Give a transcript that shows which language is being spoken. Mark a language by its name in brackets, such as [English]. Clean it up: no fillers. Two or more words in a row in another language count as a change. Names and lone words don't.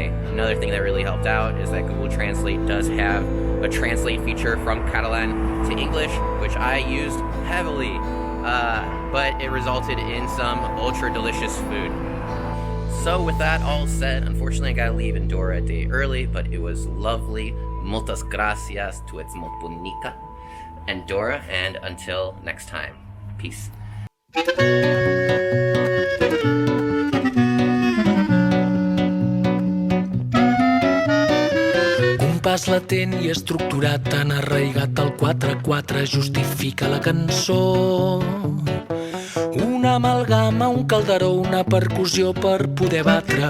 [English] Another thing that really helped out is that Google Translate does have a translate feature from Catalan to English, which I used heavily, but it resulted in some ultra delicious food. So with that all said, unfortunately I gotta leave Andorra a day early, but it was lovely. [Spanish] Muchas gracias, [Catalan] tu ets molt bonica, Andorra, [English] and until next time, peace. [Catalan] Compàs latent i estructurat, tan arraigat al 4/4 justifica la cançó. Una amalgama, un calderó, una percussió per poder batre.